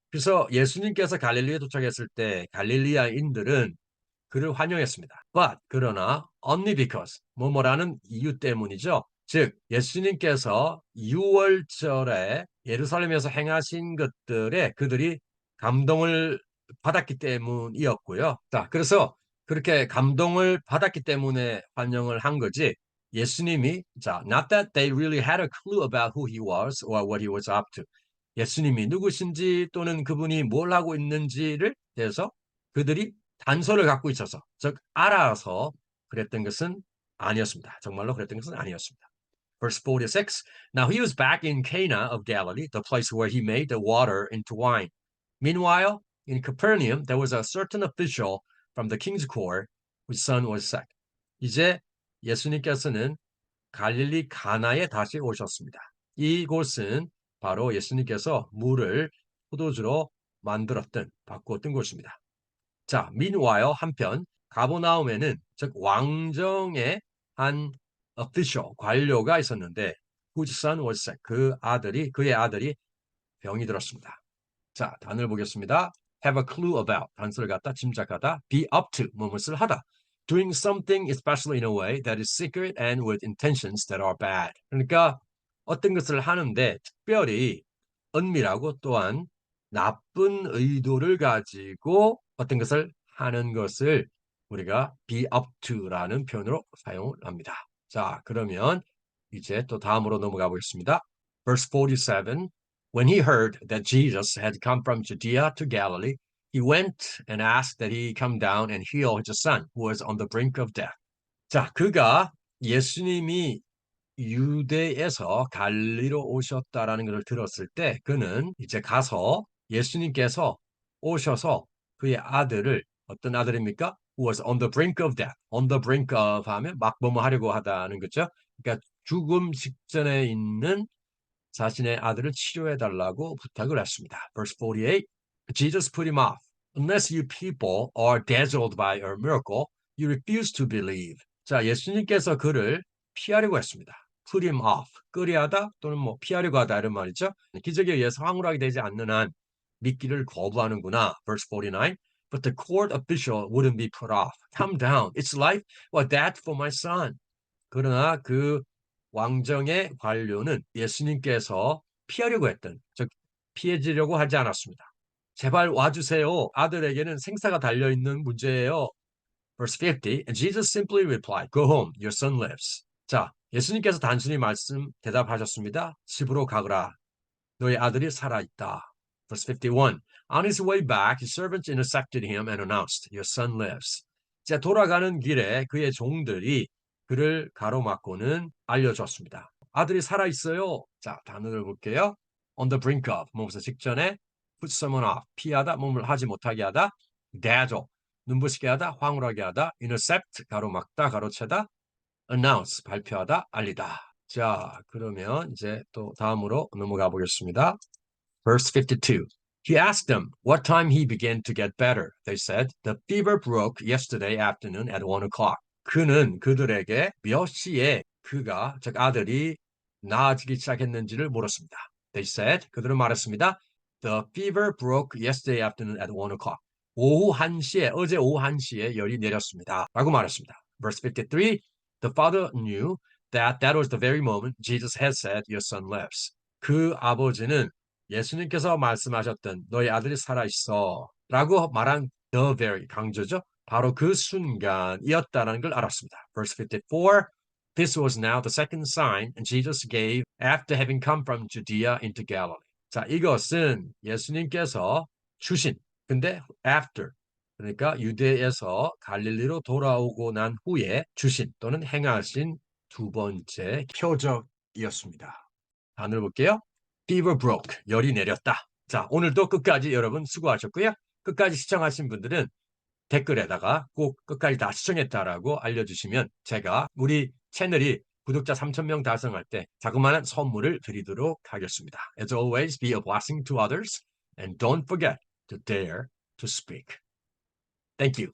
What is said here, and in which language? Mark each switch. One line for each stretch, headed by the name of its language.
Korean: 그래서 예수님께서 갈릴리에 도착했을 때 갈릴리아인들은 그를 환영했습니다. But 그러나
English: only because
Korean: 뭐뭐라는 이유 때문이죠. 즉 예수님께서 6월절에 예루살렘에서 행하신 것들에 그들이 감동을 받았기 때문이었고요. 자, 그래서 그렇게 감동을 받았기 때문에 환영을 한 거지.
English: 예수님이 not that they really had a clue about who he was or what he was up to.
Korean: 예수님이 누구신지 또는 그분이 뭘 하고 있는지를 대해서 그들이 단서를 갖고 있어서, 즉 알아서 그랬던 것은 아니었습니다. 정말로 그랬던 것은 아니었습니다.
English: Verse 46. Now he was back in Cana of Galilee, the place where he made the water into wine. Meanwhile, in Capernaum, there was a certain official from the king's court whose son was sick.
Korean: 이제 예수님께서는 갈릴리 가나에 다시 오셨습니다. 이곳은 바로 예수님께서 물을 포도주로 만들었던, 바꾸었던 곳입니다. 자, meanwhile 한편 가버나움에는 즉 왕정의 한 official 관료가 있었는데
English: whose son was sick.
Korean: 그의 아들이 병이 들었습니다. 자, 단어를 보겠습니다.
English: have a clue about
Korean: 단서를 갖다 짐작하다,
English: be up to
Korean: 무엇을 하다,
English: doing something especially in a way that is secret and with intentions that are bad.
Korean: 그러니까 어떤 것을 하는데 특별히 은밀하고 또한 나쁜 의도를 가지고 어떤 것을 하는 것을 우리가 be up to라는 표현으로 사용을 합니다. 자, 그러면 이제 또 다음으로 넘어가 보겠습니다.
English: Verse 47. When he heard that Jesus had come from Judea to Galilee, he went and asked that he come down and heal his son, who was on the brink of death.
Korean: 자, 그가 예수님이 유대에서 갈리로 오셨다라는 것을 들었을 때 그는 이제 가서 예수님께서 오셔서 그의 아들을, 어떤 아들입니까?
English: Who was on the brink of death.
Korean: On the brink of 하면 막 뭐뭐 하려고 하다는 거죠. 그러니까 죽음 직전에 있는 자신의 아들을 치료해 달라고 부탁을 했습니다.
English: Verse 48. Jesus put him off. Unless you people are dazzled by a miracle, you refuse to believe.
Korean: 자, 예수님께서 그를 피하려고 했습니다.
English: Put him off.
Korean: 끄리하다 또는 뭐 피하려고 하다 이런 말이죠. 기적에 의해서 황홀하게 되지 않는 한 믿기를 거부하는구나.
English: Verse 49. But the court official wouldn't be put off. Come down. It's life or death for my son.
Korean: 그러나 그 왕정의 관료는 예수님께서 피하려고 했던, 즉 피해지려고 하지 않았습니다. 제발 와주세요. 아들에게는 생사가 달려있는 문제예요. Verse 50, and Jesus simply replied, Go home, your son lives. 자, 예수님께서 단순히 대답하셨습니다. 집으로 가거라. 너의 아들이 살아있다.
English: Verse 51, on his way back, his servants intercepted him and announced, Your son lives.
Korean: 자, 돌아가는 길에 그의 종들이 그를 가로막고는 알려줬습니다. 아들이 살아있어요. 자, 단어를 볼게요. On the brink of, 몸에서 직전에 put someone off, 피하다, 몸을 하지 못하게 하다, dazzle, 눈부시게 하다, 황홀하게 하다, intercept, 가로막다, 가로채다, announce, 발표하다, 알리다. 자, 그러면 이제 또 다음으로 넘어가 보겠습니다.
English: Verse 52. He asked them what time he began to get better. They said, the fever broke yesterday afternoon at 1 o'clock.
Korean: 그는 그들에게 몇 시에 그가, 즉 아들이 나아지기 시작했는지를 물었습니다.
English: They said,
Korean: 그들은 말했습니다.
English: The fever broke yesterday afternoon at 1 o'clock.
Korean: 오후 1시에, 어제 오후 1시에 열이 내렸습니다. 라고 말했습니다.
English: Verse 53. The father knew that was the very moment Jesus had said, your son lives.
Korean: 그 아버지는 예수님께서 말씀하셨던 너희 아들이 살아있어 라고 말한 the very 강조죠. 바로 그 순간이었다는 걸 알았습니다.
English: Verse 54. This was now the second sign Jesus gave after having come from Judea into Galilee.
Korean: 자, 이것은 예수님께서 주신, 근데 after, 그러니까 유대에서 갈릴리로 돌아오고 난 후에 주신 또는 행하신 두 번째 표적이었습니다. 단어를 볼게요. Fever broke, 열이 내렸다. 자, 오늘도 끝까지 여러분 수고하셨고요. 끝까지 시청하신 분들은 댓글에다가 꼭 끝까지 다 시청했다라고 알려주시면 제가 우리 채널이 구독자 3,000명 달성할 때 자그마한 선물을 드리도록 하겠습니다.
English: As always, be a blessing to others and don't forget to dare to speak. Thank you.